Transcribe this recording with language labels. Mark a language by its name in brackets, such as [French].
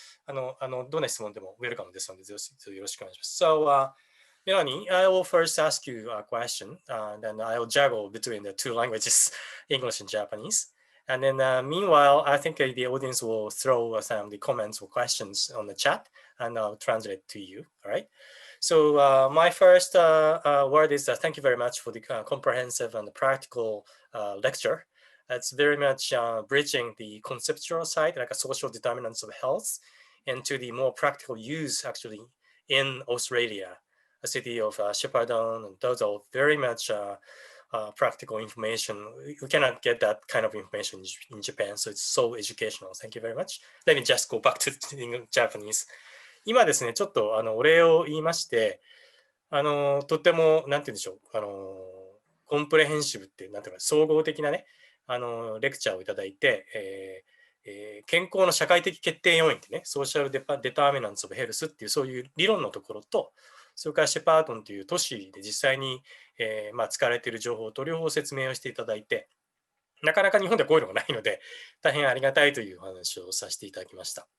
[Japanese] どんな質問でもウェルカムですので、よろしくお願いします。 [English] So, Melanie, I will first ask you a question, then I will juggle between the two languages, English and Japanese. And then meanwhile, I think the audience will throw some of the comments or questions on the chat, and I'll translate to you, all right? My first word is thank you very much for the comprehensive and practical lecture. It's very much bridging the conceptual side, like a social determinants of health, into the more practical use actually in Australia, a city of Shepparton, and those are very much practical information. You cannot get that kind of information in Japan, so it's so educational. Thank you very much. Let me just go back to Japanese. [Japanese] 今ですね、ちょっとお礼を言いまして、とっても、なんて言うんでしょう、コンプレヘンシブって、なんていうか、総合的なね、レクチャーをいただいて、健康の社会的決定要因ってね、ソーシャルデターミナンツオブヘルスっていうそういう理論のところと、それからシェパートンという都市で実際に、使われている情報と両方説明をしていただいて、なかなか日本ではこういうのがないので、大変ありがたいというお話をさせていただきました。